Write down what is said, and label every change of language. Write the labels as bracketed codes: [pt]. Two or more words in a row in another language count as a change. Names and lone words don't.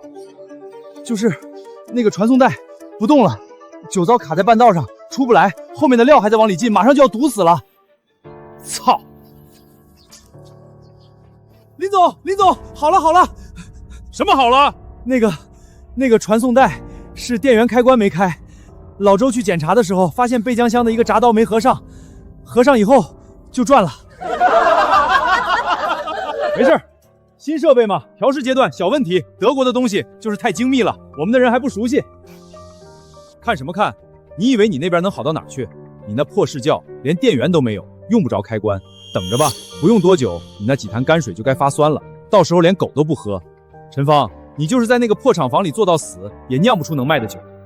[zh] 就是那個傳送帶不動了，酒糟卡在半道上出不來，後面的料還在往裡進，馬上就要堵死了。操！林總，好了，什麼好了？那個傳送帶是電源開關沒開，老周去檢查的時候發現備漿箱的一個閘刀沒合上，合上以後就轉了。沒事，新設備嘛，調試階段小問題。德國的東西就是太精密了，我們的人還不熟悉。看什麼看？你以為你那邊能好到哪兒去？你那破試教連電源都沒有，用不着開關。等着吧，不用多久，你那幾壇泔水就該發酸了，到時候連狗都不喝。陳芳，你就是在那個破廠房裡做到死，也釀不出能賣的酒。